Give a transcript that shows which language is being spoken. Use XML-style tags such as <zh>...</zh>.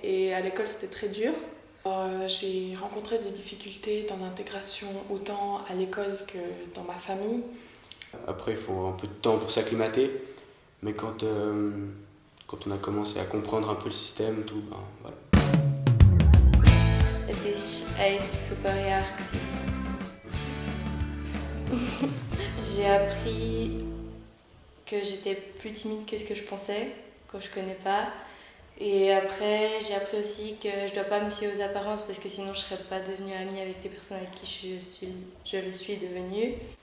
<fr>Et à l'école, c'était très dur. J'ai rencontré des difficultés dans l'intégration autant à l'école que dans ma famille. Après, il faut un peu de temps pour s'acclimater, mais quand on a commencé à comprendre un peu le système, tout, voilà.</fr> <de>Es ist ein super Jahr gewesen.</de> <fr>J'ai appris que j'étais plus timide que ce que je pensais quand je connais pas. Et après, j'ai appris aussi que je dois pas me fier aux apparences parce que sinon je serais pas devenue amie avec les personnes avec qui je le suis devenue.</fr>